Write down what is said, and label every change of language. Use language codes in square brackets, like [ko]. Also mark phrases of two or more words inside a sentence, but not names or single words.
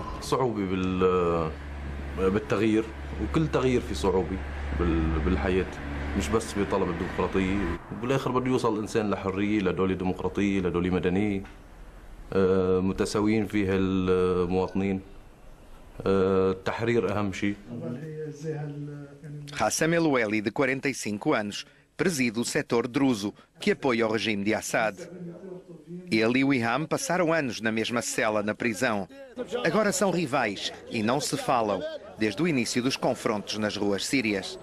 [ar] صعوبة بالتغيير، وكل تغيير في صعوبة بالحياة، مش بس بطلب الديمقراطية. وبالآخر بده يوصل الإنسان لحرية، لدولة ديمقراطية، لدولة مدنية متساويين فيها المواطنين. التحرير أهم شيء. [pt] Hassam El-Oueli, de 45 anos, preside o setor druso, que apoia o regime de Assad. Ele e o Iham passaram anos na mesma cela na prisão. Agora são rivais e não se falam, desde o início dos confrontos nas ruas sírias.